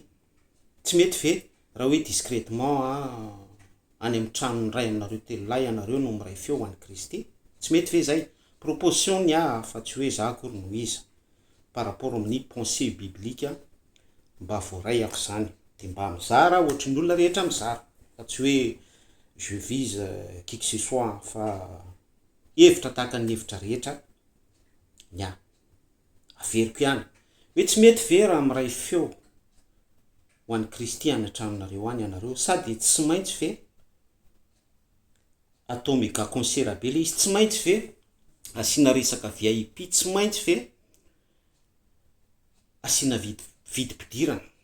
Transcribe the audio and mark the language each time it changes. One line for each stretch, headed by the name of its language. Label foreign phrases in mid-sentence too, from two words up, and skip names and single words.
Malagasy: Tsy mety ve raha hoe discrètement any amin'ny tranon'iray aminareo telo lahy ianareo no miray feo ho an'i Kristy? Tsy mety ve zay? Proposition ny fa tsy hoe za akory no iza
French: par rapport
Malagasy: amin'ny
French: pensée biblique
Malagasy: mba voaray ako zany, de mba mizara ohatry ny olona rehetra mizara, fa tsy hoe
French: je vise qui que ce soit,
Malagasy: fa hevitra tahaka ny hevitra rehetra averiko ihany hoe tsy mety ve raha miray feo ho an'i Kristy any an-tranonareo any ianareo, sady tsy maintsy ve atao
French: méga concert
Malagasy: be le izy, tsy maintsy ve asina resaka VIP, tsy maintsy ve asina vidim-pidirana.